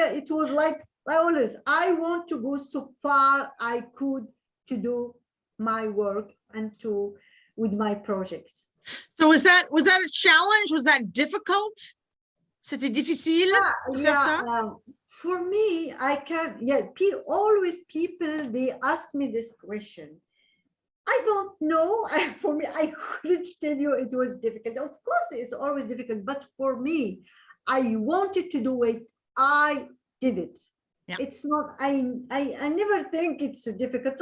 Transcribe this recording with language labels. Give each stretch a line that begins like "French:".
English: It was like always, I want to go so far I could to do my work and with my projects. So was that a challenge? Was that difficult?
French: C'était difficile to faire ça?
English: For me, always people, they ask me this question. I don't know. For me, I couldn't tell you it was difficult. Of course, it's always difficult. But for me, I wanted to do it. I did it. Yeah. It's not, I never think it's difficult.